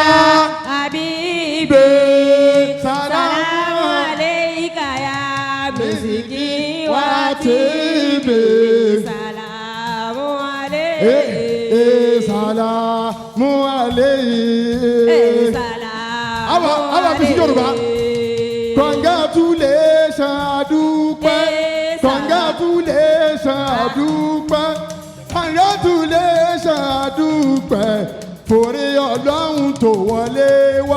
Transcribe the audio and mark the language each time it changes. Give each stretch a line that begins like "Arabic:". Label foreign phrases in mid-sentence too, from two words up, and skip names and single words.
Arabic: Habibi. Salamu عليك يا مسكي و tibi. سلام عليكم. سلام عليك.
Yoruba: Àwa fi sí Yorùbá. Congratulations adúpẹ́. Congratulations adúpẹ́. Congratulations adúpẹ́. Fòrè Ọlọ́run tó wọlé wá.